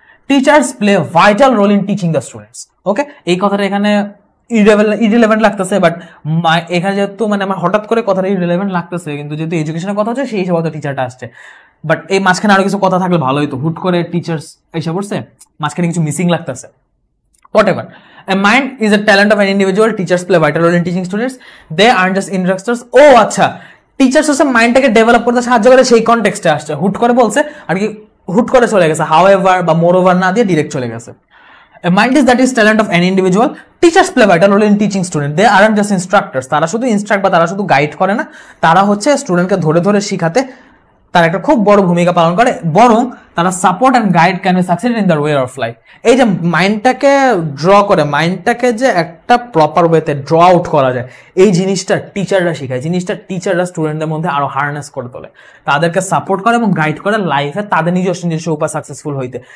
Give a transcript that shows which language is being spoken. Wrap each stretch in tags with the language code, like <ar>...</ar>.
<en>teachers play vital role in teaching the students,</en> <bn>ওকে এই কথাটা এখানে ইরিলেভেন্ট লাগতেছে, বাট এখানে যেহেতু মানে আমার হঠাৎ করে কথাটা ইরিলেভেন্ট লাগতেছে, কিন্তু যেহেতু এডুকেশনের কথা হচ্ছে সেই হিসাবে হয়তো টিচারটা আসছে, বাট এই মাঝখানে আরো কিছু কথা থাকলে ভালো হতো, হুট করে টিচার্স এসে পড়ছে, মাঝখানে কিছু মিসিং লাগতেছে।</bn> <en>Whatever. A mind is a talent of an individual. Teachers play a vital role in teaching students. They aren't just instructors.</en> <bn>Oh, আচ্ছা, টিচার্স হচ্ছে মাইন্ডটাকে ডেভেলপ করতে সাহায্য করে, সেই কনটেক্সটে আসছে, হুট করে বলছে আর কি, হুট করে চলে গেছে, হাউএভার বা মোরওভার না দিয়ে ডিরেক্ট চলে গেছে।</bn> <en>A mind is that is talent of any individual. Teachers play vital role in teaching students. They aren't just instructors.</en> <bn>তারা শুধু ইনস্ট্রাক্ট বা তারা শুধু গাইড করে না, তারা হচ্ছে স্টুডেন্টকে ধরে ধরে শিখাতে তারা একটা খুব বড় ভূমিকা পালন করে, বরং তারা</bn> <en>Support and guide can be success in the way of life.</en> <bn>এই যে মাইন্ডটাকে ড্র করে, মাইন্ডটাকে যে একটা প্রপার ওয়েতে ড্র আউট করা যায়, এই জিনিসটা টিচাররা শেখায়, জিনিসটা টিচাররা স্টুডেন্টদের মধ্যে আরো হার্নেস করে তোলে, তাদেরকে সাপোর্ট করে এবং গাইড করে লাইফে তাদের নিজস্ব উপায় সাকসেসফুল হইতে।</bn>